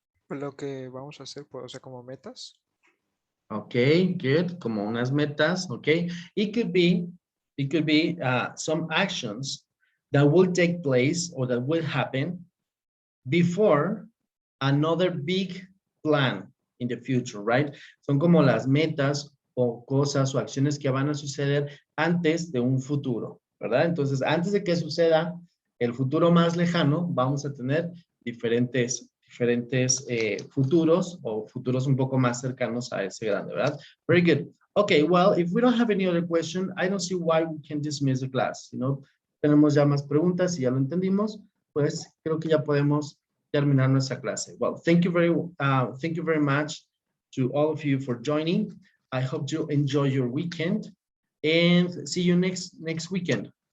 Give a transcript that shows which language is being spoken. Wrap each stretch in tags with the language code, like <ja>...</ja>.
<es>Lo que vamos a hacer, pues, o sea, como metas.</es> <en>Okay, good.</en> <es>Como unas metas, okay.</es> <en>It could be some actions that will take place or that will happen before another big plan in the future, right?</en> <es>Son como las metas o cosas o acciones que van a suceder antes de un futuro, ¿verdad? Entonces, antes de que suceda el futuro más lejano, vamos a tener diferentes futuros o futuros un poco más cercanos a ese grande, ¿verdad?</es> <en>Very good. Okay, well, if we don't have any other question, I don't see why we can dismiss the class. You know,</en> <es>tenemos ya más preguntas y ya lo entendimos, pues creo que ya podemos terminar nuestra clase.</es> <en>Well, thank you very much to all of you for joining. I hope you enjoy your weekend and see you next weekend.</en>